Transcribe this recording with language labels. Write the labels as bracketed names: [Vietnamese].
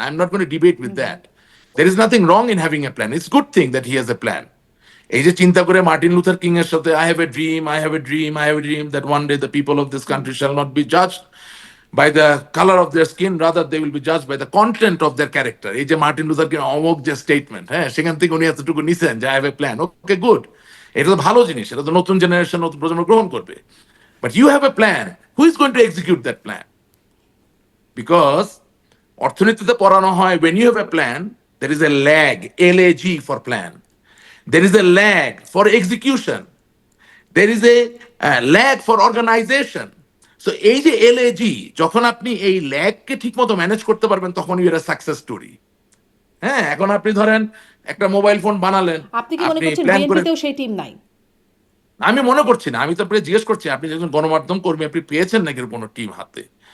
[English] I'm not going to debate with that. There is nothing wrong in having a plan. It's a good thing that he has a plan. [Bangla] এই যে চিন্তা করে Martin Luther king এর সাথে [English] I have a dream, I have a dream, I have a dream that one day the people of this country shall not be judged by the color of their skin, rather they will be judged by the content of their character. [Bangla] এই যে Martin Luther king অমোক যে statement, হ্যাঁ, সেখান থেকে উনি এতটুকু নিছেন যে [English] I have a plan. [Bangla] Okay, good, এটা তো ভালো জিনিস, এটা তো নতুন জেনারেশন, নতুন প্রজন্ম গ্রহণ করবে। [English] But you have a plan. Who is going to execute that plan? Because [Bangla] অর্থনীতিতে পড়ানো হয় [English] when you have a plan there is a lag, lag for plan, there is a lag for execution, there is a lag for organization. [Bangla] So এই যে lag, যখন আপনি এই ল্যাগকে ঠিক মতো ম্যানেজ করতে পারবেন তখন [English] You are success story. [Bangla] হ্যাঁ, এখন আপনি ধরেন একটা মোবাইল ফোন বানালেন, আপনি কি মনে আপনি করছেন প্ল্যান করে, বিএনপিতেও সেই টিম নাই? আমি মনে করছি না, আমি তো আপনাকে জিজ্ঞেস করছি আপনি যখন গণমাধ্যম কর্মী আপনি পেয়েছেন নাকি কোনো টিম হাতে?